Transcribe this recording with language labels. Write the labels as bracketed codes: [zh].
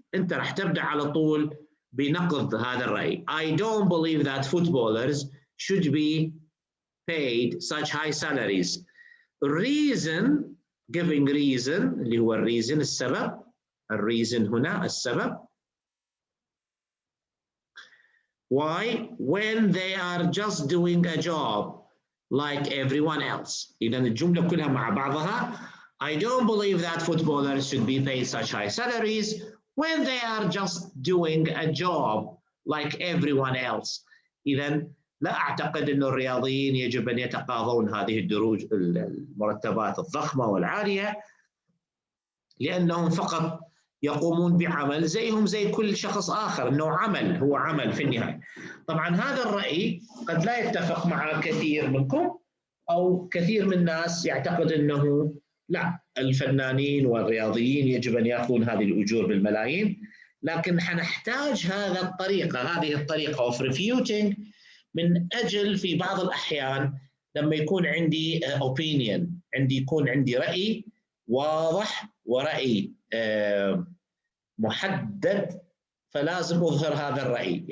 [ar] أنت راح تبدأ على طول بنقض هذا الرأي. [en] I don't believe that footballers should be paid such high salaries. Reason, giving reason [ar] اللي هو الريزن السبب. الريزن هنا السبب. [en] Why? When they are just doing a job like everyone else. [ar] إذا الجملة كلها مع بعضها. [en] I don't believe that footballers should be paid such high salaries when they are just doing a job like everyone else. [ar] إذا لا أعتقد أن الرياضيين يجب أن يتقاضون هذه الدروج المرتبات الضخمة والعالية لأنهم فقط يقومون بعمل زيهم زي كل شخص آخر، أنه عمل، هو عمل في النهاية. طبعا هذا الرأي قد لا يتفق مع كثير منكم أو كثير من الناس يعتقد أنه لا، الفنانين والرياضيين يجب أن يأخذون هذه الأجور بالملايين، لكن حنحتاج هذه الطريقة [en] of refuting [ar] من أجل في بعض الأحيان لما يكون عندي opinion، يكون عندي رأي واضح ورأي محدد، فلازم أظهر هذا الرأي.